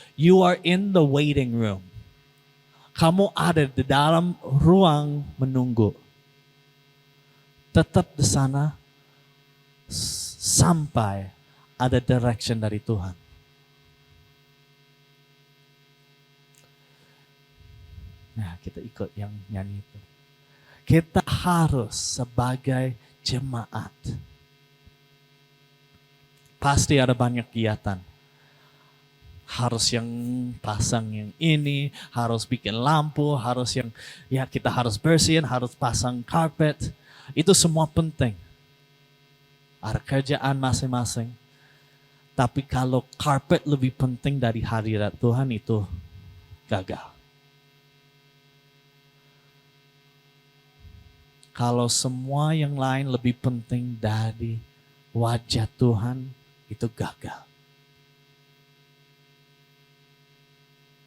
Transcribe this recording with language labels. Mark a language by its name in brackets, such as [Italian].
[English] You are in the waiting room. [Indonesian] Kamu ada di dalam ruang menunggu. Tetap di sana sampai ada direction dari Tuhan. Nah, kita ikut yang nyanyi itu. Kita harus sebagai jemaat. Pasti ada banyak kegiatan. Harus yang pasang yang ini, harus bikin lampu, harus yang ya kita harus bersihin, harus pasang karpet. Itu semua penting. Ada kerjaan masing-masing. Tapi kalau karpet lebih penting dari hadirat Tuhan itu gagal. Kalau semua yang lain lebih penting dari wajah Tuhan, itu gagal. [English] Our most important thing is Jesus.